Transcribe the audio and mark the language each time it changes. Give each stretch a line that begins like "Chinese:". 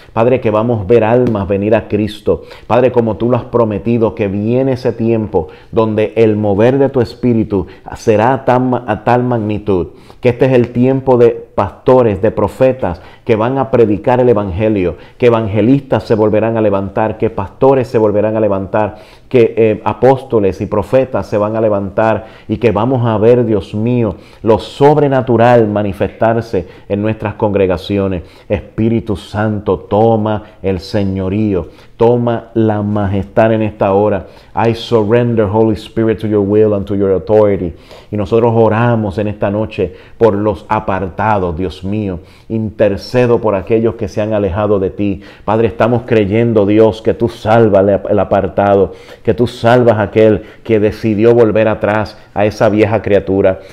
Spanish: Padre, que vamos a ver almas venir a Cristo. Padre, como tú lo has prometido, que viene ese tiempo donde el mover de tu Espíritu será a tal magnitud, que este es el tiempo de pastores, de profetas que van a predicar el evangelio, que evangelistas se volverán a levantar, que pastores se volverán a levantar, que apóstoles y profetas se van a levantar y que vamos a ver, Dios mío, lo sobrenatural manifestarse en nuestras congregaciones. Espíritu Santo, toma el señorío, toma la majestad en esta hora.
English: I surrender, Holy Spirit, to your will and to your authority.
Spanish: Y nosotros oramos en esta noche por los apartados, Dios mío. Intercedo por aquellos que se han alejado de ti. Padre, estamos creyendo, Dios, que tú salvas el apartado, que tú salvas a aquel que decidió volver atrás a esa vieja criatura.